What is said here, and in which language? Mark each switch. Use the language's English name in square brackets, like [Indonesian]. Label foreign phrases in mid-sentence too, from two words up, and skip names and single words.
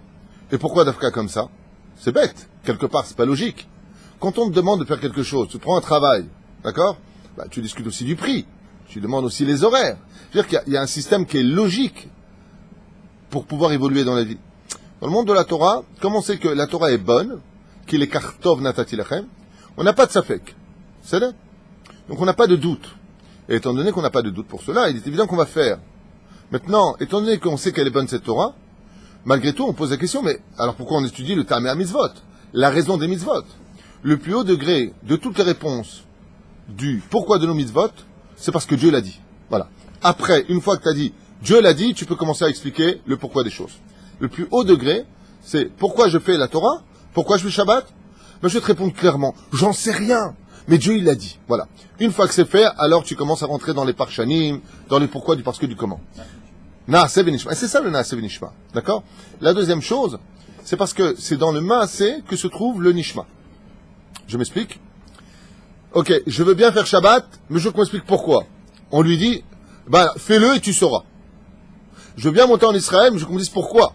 [French] Et pourquoi d'Afka comme ça? C'est bête, quelque part, c'est pas logique. Quand on te demande de faire quelque chose, tu prends un travail, d'accord? Bah, tu discutes aussi du prix, tu demandes aussi les horaires. C'est-à-dire qu'il y a un système qui est logique pour pouvoir évoluer dans la vie. Dans le monde de la Torah, comme on sait que la Torah est bonne, qu'il est [Hebrew] כרטוב נתתי לכם, [French] on n'a pas de safek. C'est là. Donc on n'a pas de doute. Et étant donné qu'on n'a pas de doute pour cela, il est évident qu'on va faire. Maintenant, étant donné qu'on sait qu'elle est bonne cette Torah, malgré tout, on pose la question, mais alors pourquoi on étudie le [Hebrew] טעמי המצוות? [French] La raison des mitzvot. Le plus haut degré de toutes les réponses du pourquoi de nos mitzvot, c'est parce que Dieu l'a dit. Voilà. Après, une fois que tu as dit Dieu l'a dit, tu peux commencer à expliquer le pourquoi des choses. Le plus haut degré, c'est pourquoi je fais la Torah, pourquoi je fais Shabbat. Mais je vais te répondre clairement, j'en sais rien, mais Dieu il l'a dit. Voilà. Une fois que c'est fait, alors tu commences à rentrer dans les parshanim, dans les pourquoi, du parce que, du comment. [Hebrew] נעשה ונשמע. [French] Et c'est ça le [Hebrew] נעשה ונשמע. [French] D'accord? La deuxième chose, c'est parce que c'est dans le Maaseh que se trouve le Nishma. Je m'explique. Ok, je veux bien faire Shabbat, mais je veux qu'on m'explique pourquoi. On lui dit, bah, fais-le et tu sauras. Je veux bien monter en Israël, mais je veux qu'on me dise pourquoi.